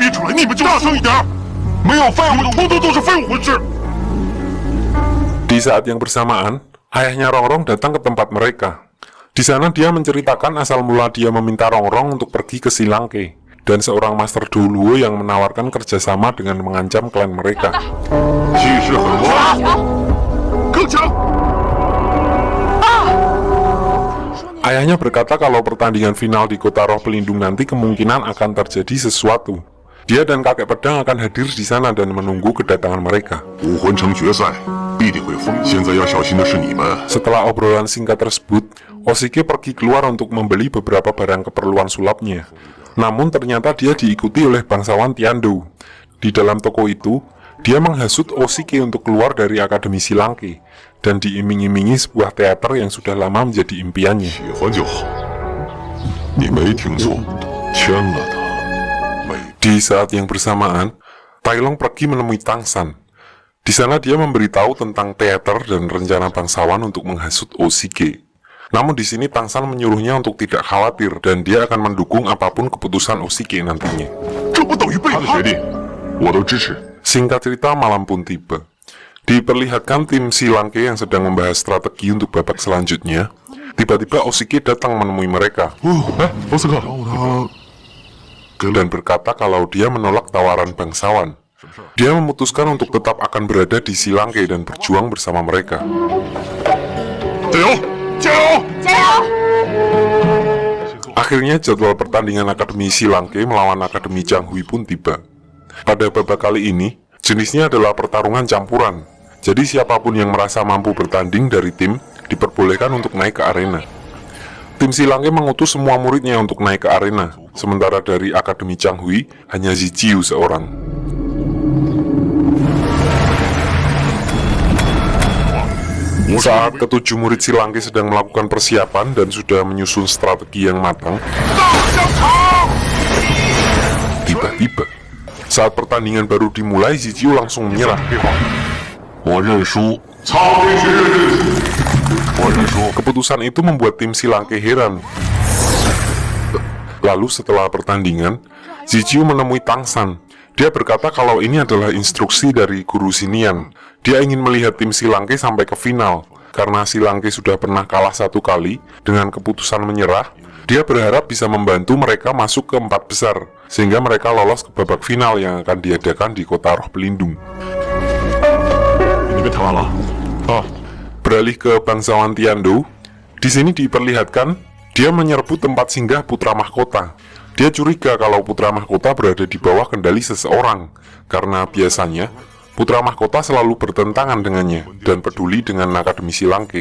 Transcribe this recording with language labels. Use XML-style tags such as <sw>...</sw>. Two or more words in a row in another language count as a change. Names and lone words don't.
<id>Di saat yang bersamaan, ayahnya Rongrong datang ke tempat mereka. Di sana dia menceritakan asal mula dia meminta Rongrong untuk pergi ke Si Langke. dan seorang Master Doluo yang menawarkan kerjasama dengan mengancam klan mereka.</id> <zh>气势很旺，更强！</zh> <id>Ayahnya berkata kalau pertandingan final di Kota Roh Pelindung nanti kemungkinan akan terjadi sesuatu. Dia dan kakek pedang akan hadir di sana dan menunggu kedatangan mereka.</id> <zh>武魂城决赛必定会封，现在要小心的是你们。</zh> <id>Setelah obrolan singkat tersebut, Oshike pergi keluar untuk membeli beberapa barang keperluan sulapnya. Namun ternyata dia diikuti oleh bangsawan Tiando. Di dalam toko itu, dia menghasut Oshike untuk keluar dari Akademi Silangke dan diiming-imingi sebuah teater yang sudah lama menjadi impiannya.</id> <zh>喜欢就好，你没听错，签了他。</zh> <id>Di saat yang bersamaan, Tai Long pergi menemui Tang San. Di sana dia memberitahu tentang teater dan rencana bangsawan untuk menghasut Oshike. Namun di sini Tang San menyuruhnya untuk tidak khawatir dan dia akan mendukung apapun keputusan Oshike nantinya.</id> <zh>这不等于背叛？他的决定，我都支持。</zh> <id>Singkat cerita, malam pun tiba. Diperlihatkan tim Silangke yang sedang membahas strategi untuk babak selanjutnya. Tiba-tiba Oshike datang menemui mereka</id> <zh>奥斯克，他</zh> <id>dan berkata kalau dia menolak tawaran bangsawan. Dia memutuskan untuk tetap akan berada di Silangke dan berjuang bersama mereka.</id> <zh>加油，加油！</zh> <id>Akhirnya jadwal pertandingan Akademi Silangke melawan Akademi Changhui pun tiba. Pada babak kali ini, jenisnya adalah pertarungan campuran. Jadi siapapun yang merasa mampu bertanding dari tim, diperbolehkan untuk naik ke arena. Tim Silangke mengutus semua muridnya untuk naik ke arena, sementara dari Akademi Changhui hanya Zijiu seorang. Saat ketujuh murid Silangke sedang melakukan persiapan dan sudah menyusun strategi yang matang, tiba-tiba saat pertandingan baru dimulai, Zijiu langsung menyerah.</id> <zh>我认输，操必须认输，我认输。</zh> <id>Keputusan itu membuat tim Silangke heran. Lalu setelah pertandingan, Zijiu menemui Tang San. Dia berkata kalau ini adalah instruksi dari Guru Xinian. Dia ingin melihat tim Silangke sampai ke final. Karena Silangke sudah pernah kalah satu kali, dengan keputusan menyerah, dia berharap bisa membantu mereka masuk ke 4 besar, sehingga mereka lolos ke babak final yang akan diadakan di Kota Roh Pelindung.</id> <zh>你被谈完了啊？</zh> <id>Beralih ke bangsawan Tiando, di sini diperlihatkan dia menyerbu tempat singgah putra mahkota. Dia curiga kalau putra mahkota berada di bawah kendali seseorang, karena biasanya putra mahkota selalu bertentangan dengannya dan peduli dengan Akademi Silangke.</id>